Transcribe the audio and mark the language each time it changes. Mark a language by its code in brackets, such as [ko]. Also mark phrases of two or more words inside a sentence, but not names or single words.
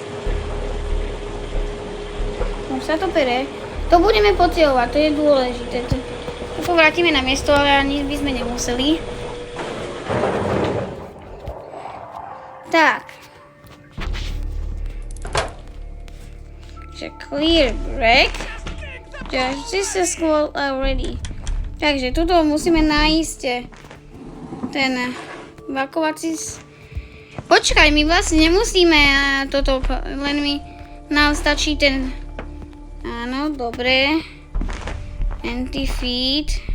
[sk] Už sa to pere. To budeme pocieľovať, to je dôležité. To povrátime na miesto, ale ani by sme nemuseli. Tak. Takže [en] clear break. Just this is cool already. [sk] Takže tuto musíme nájsť ten vakovací... Počkaj, my vlastne nemusíme toto, len nám stačí ten... Áno, dobre. Anti-feed.